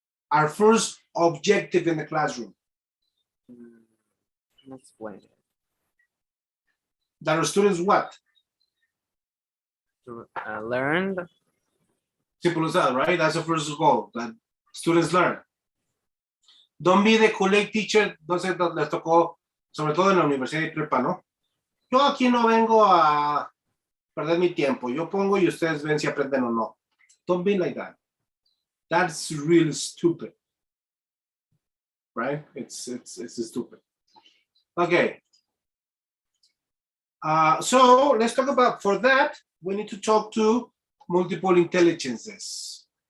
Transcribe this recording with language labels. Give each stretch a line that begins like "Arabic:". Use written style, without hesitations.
English: Our first objective in the classroom. Explain it. That our students what? To learn. Simple as that, right? That's the first goal, that students learn. Don't be the Kool-Aid teacher,
Spanish: entonces les tocó, sobre todo en la universidad y prepa, ¿no? Yo aquí no vengo a perder mi tiempo, yo pongo y ustedes ven si aprenden o no.
English: Don't be like that. That's really stupid, right? It's stupid. Okay. So let's talk about, for that, we need to talk to multiple intelligences.